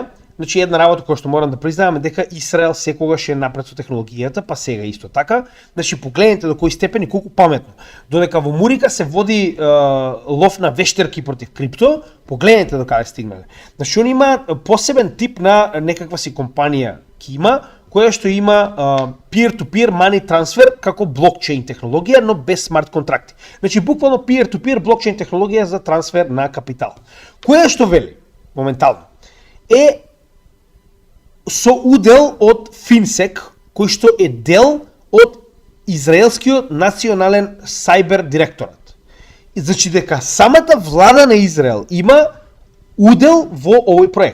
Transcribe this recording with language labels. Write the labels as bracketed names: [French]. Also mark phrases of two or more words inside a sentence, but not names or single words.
[Macedonian] Значи една работа која што морам да признаам е дека Израел секогаш е напред со технологијата, па сега исто така. Значи погледнете до кој степен и колку паметно. Додека во Мурика се води лов на вештерки против крипто, погледнете до каде стигнале. Значи они има посебен тип на некаква си компанија има, која што има [English] peer-to-peer money transfer [Macedonian] како блокчейн технологија, но без смарт контракти. Значи буквално peer-to-peer блокчейн технологија за трансфер на капитал. Која што вели моментално е со удел од Финсек, кој што е дел од Израелскиот национален сајбер директорат. И значи дека самата влада на Израел има удел во овој проект.